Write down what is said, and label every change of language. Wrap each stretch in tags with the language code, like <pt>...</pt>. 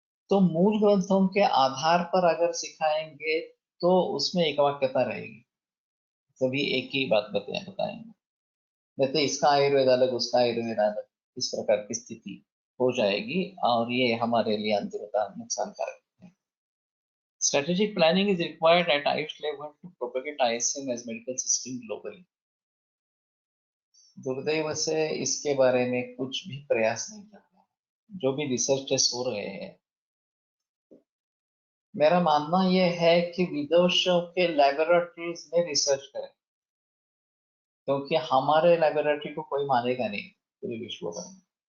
<hi>तो मूल ग्रंथों के आधार पर अगर सिखाएंगे तो उसमें एक वाक्यता रहेगी, सभी एक ही बात बताएंगे। नहीं तो इसका आयुर्वेद अलग, उसका आयुर्वेद अलग, इस प्रकार की स्थिति हो जाएगी और ये हमारे लिए अंततः नुकसानकारक है।</hi> <en>Strategic planning is required at ISH level to propagate ISM as medical system globally.</en> <hi>दुर्दैव से इसके बारे में कुछ भी प्रयास नहीं कर रहा। जो भी रिसर्चेस हो रहे हैं, मेरा मानना यह है कि विदेशों के लेबोरेटरीज में रिसर्च करें, क्योंकि हमारे लेबोरेटरी को कोई मानेगा नहीं पूरे विश्व भर में।</hi>